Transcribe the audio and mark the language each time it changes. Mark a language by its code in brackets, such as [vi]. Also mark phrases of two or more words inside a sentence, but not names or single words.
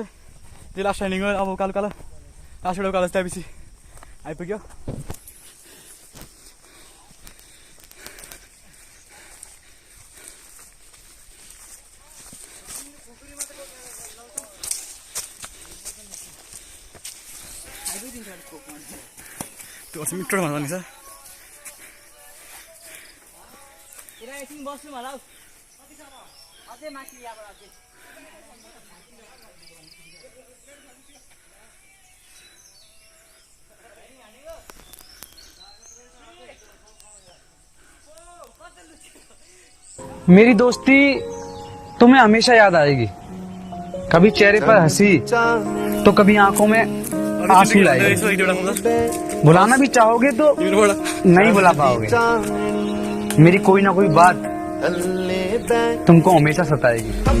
[ne] त्यो [en] last standing [ne] हो अब उकालो उकालो लास्ट एउटा उकालो त्यहाँपछि आइपुग्यो त्यो अस्ति मिठो भन्नु नि सर बस्नु होला अझै माथि यहाँबाट [hi] मेरी दोस्ती तुम्हें हमेशा याद आएगी कभी चेहरे पर हंसी तो कभी आंखों में आंसू लाएगी बुलाना भी चाहोगे तो नहीं बुला पाओगे मेरी कोई ना कोई बात तुमको हमेशा सताएगी